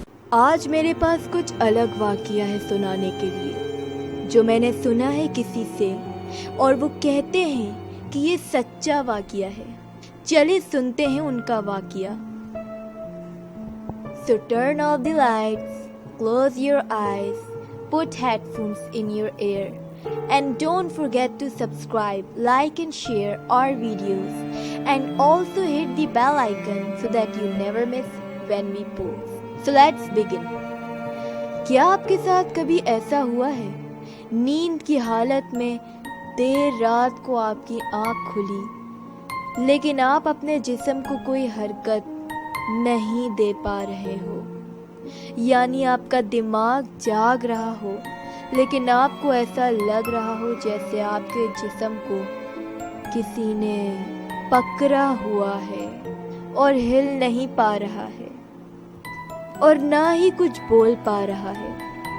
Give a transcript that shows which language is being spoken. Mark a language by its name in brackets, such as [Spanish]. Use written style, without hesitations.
[Urdu] آج میرے پاس کچھ الگ واقعہ ہے سنانے کے لیے جو میں نے سنا ہے کسی سے اور وہ کہتے ہیں کہ یہ سچا واقعہ ہے. چلیے سنتے ہیں ان کا واقعہ. [English] So turn off the lights, close your eyes, put headphones in your ear and don't forget to subscribe, like and share our videos and also hit the bell icon so that you never miss when we post. So let's begin. [Urdu] کیا آپ کے ساتھ کبھی ایسا ہوا ہے نیند کی حالت میں دیر رات کو آپ کی آنکھ کھلی لیکن آپ اپنے جسم کو کوئی حرکت نہیں دے پا رہے ہو؟ یعنی آپ کا دماغ جاگ رہا ہو لیکن آپ کو ایسا لگ رہا ہو جیسے آپ کے جسم کو کسی نے پکڑا ہوا ہے اور ہل نہیں پا رہا ہے اور نہ ہی کچھ بول پا رہا ہے.